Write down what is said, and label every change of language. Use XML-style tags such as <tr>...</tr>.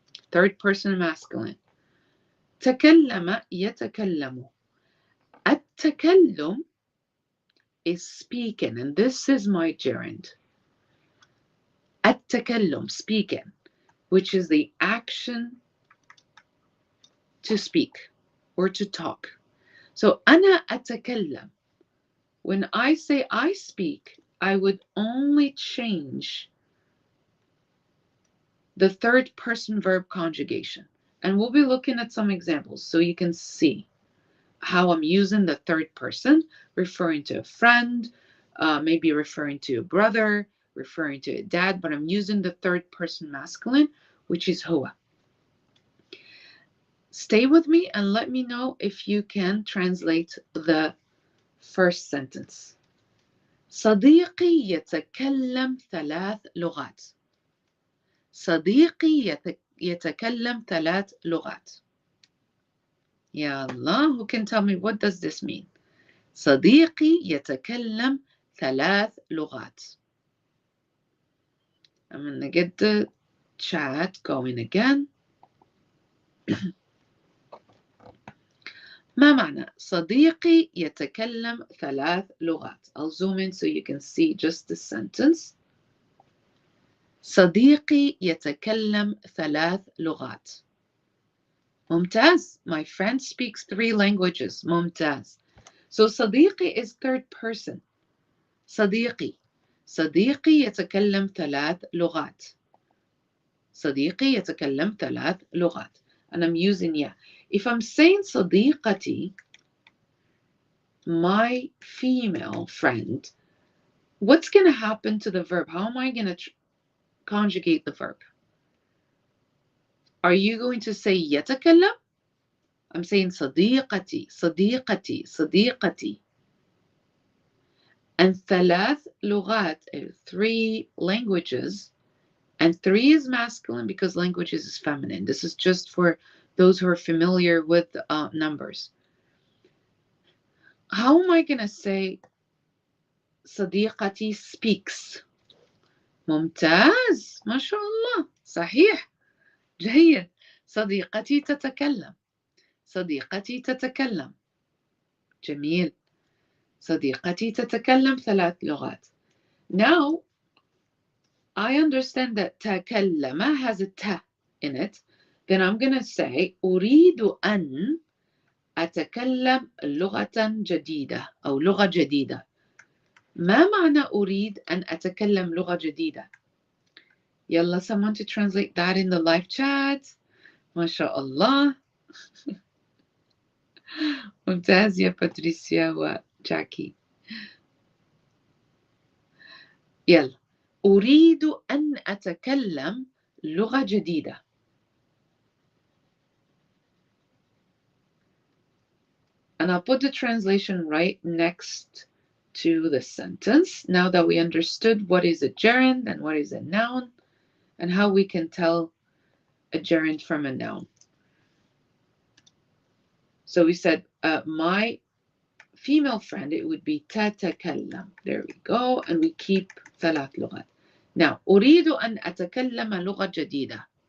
<en>Third person masculine.</en> <ar>تكلم يتكلم.</ar> <en>التكلم is speaking, and this is my gerund. التكلم, speaking, which is the action to speak or to talk.</en> <ar>So أنا أتكلم.</ar> <en>When I say I speak, I would only change the third person verb conjugation. And we'll be looking at some examples so you can see how I'm using the third person, referring to a friend, maybe referring to a brother, referring to a dad, but I'm using the third person masculine, which is huwa. Stay with me and let me know if you can translate the first sentence.</en> <ar>صديقي يتكلم 3 لغات. صديقي يتكلم 3 لغات.</ar> <en>Ya Allah, who can tell me what does this mean?</en> <ar>صديقي يتكلم 3 لغات.</ar> <en>I'm going to get the chat going again.</en> <ar>ما معنى صديقي يتكلم 3 لغات?</ar> <en>I'll zoom in so you can see just the sentence.</en> <ar>صديقي يتكلم 3 لغات. ممتاز.</ar> <en>My friend speaks 3 languages.</en> <ar>ممتاز.</ar> <en>So صديقي is third person.</en> <ar>صديقي. صديقي يتكلم 3 لغات. صديقي يتكلم 3 لغات.</ar> <en>And I'm using yeah. If I'm saying صديقتي, my female friend, what's going to happen to the verb? How am I going to conjugate the verb? Are you going to say يتكلم? I'm saying</en> <ar>صديقتي, صديقتي, صديقتي.</ar> <en>And 3 لغات, 3 languages, and 3 is masculine because languages is feminine. This is just for those who are familiar with numbers. How am I going to say صديقتي speaks?</en> <ar>ممتاز. ما شاء الله. صحيح. جيد. صديقتي تتكلم. صديقتي تتكلم. جميل. صديقتي تتكلم 3 لغات.</ar> <en>Now, I understand that تكلم has a ت in it. Then I'm going to say</en> <ar>أريد أن أتكلم لغة جديدة أو لغة جديدة. ما معنى أريد أن أتكلم لغة جديدة؟ يلا</ar> <en>someone to translate that in the live chat.</en> <ar>ما شاء الله. ممتاز يا باتريسيا وجاكي. يلا أريد أن أتكلم لغة جديدة.</ar> <en>And I'll put the translation right next to the sentence. Now that we understood what is a gerund and what is a noun and how we can tell a gerund from a noun. So we said my female friend, it would be تتكلم. There we go. And we keep 3 لغات.</en> <ar>Now أريد أن أتكلم لغة جديدة.</ar>